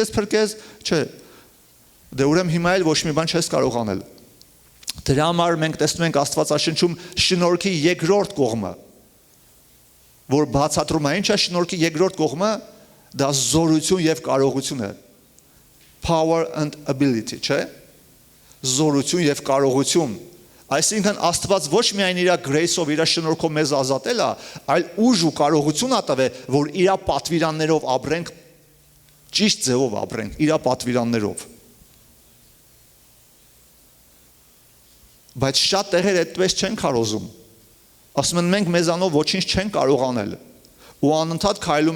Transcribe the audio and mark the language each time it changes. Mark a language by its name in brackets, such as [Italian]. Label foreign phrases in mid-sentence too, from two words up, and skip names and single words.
[Armenian] քեզ փրկես, չէ։ Դե ուրեմն հիմա էլ ոչ մի բան չես կարող անել։ Դրա համար մենք տեսնում ենք Աստվածաշնչում շնորհքի երկրորդ կողմը, որ բացատրում է ինչ է շնորհքի երկրորդ կողմը, դա զորություն եւ կարողություն է։ [English] Power and ability, [Armenian] չէ՞։ Զորություն եւ կարողություն։ Այսինքն Աստված ոչ միայն իր grace-ով, իր շնորհքով մեզ ազատել է, այլ ուժ ու կարողություն ա տվել, որ իր պատվիրաններով ապրենք, ճիշտ ձևով ապրենք, իր պատվիրաններով։ Բայց շատ տեղեր այդպես չեն կարողում։ Ասում են մենք մեզանով ոչինչ չեն կարող անել։ Ու անընդհատ քայլում